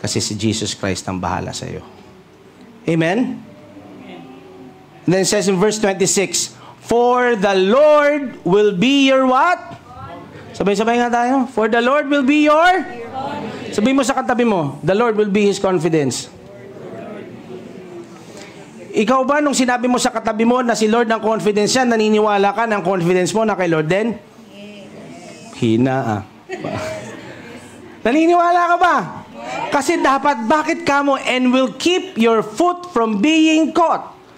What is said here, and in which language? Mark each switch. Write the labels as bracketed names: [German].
[Filipino] Kasi si Jesus Christ ang bahala sa iyo. Amen? [English] And then it says in verse 26, for the Lord will be your what? [Filipino] Sabay-sabay nga tayo. [English] For the Lord will be your? [Filipino] Sabihin mo sa katabi mo, [English] the Lord will be His confidence. [Filipino] Ikaw ba, nung sinabi mo sa katabi mo na si Lord ang confidence yan, naniniwala ka ng confidence mo na kay Lord din? Hina Naniniwala ka ba? Kasi dapat, bakit ka mo [English] and will keep your foot from being caught?